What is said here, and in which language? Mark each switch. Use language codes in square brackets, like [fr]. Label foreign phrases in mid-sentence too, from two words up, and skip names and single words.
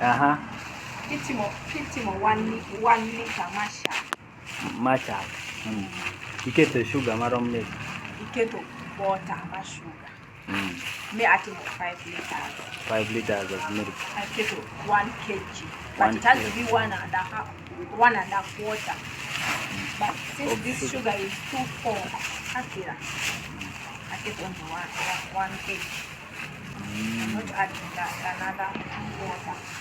[ach] kitimo 1 liter masha iketo sugar marom me iketo water ma sugar me atimo 5 liters [en] of milk. I keto 1 kg but it has to be 1.5 water. But since this sugar is too full, I get only 1 kg. I'm not adding another water.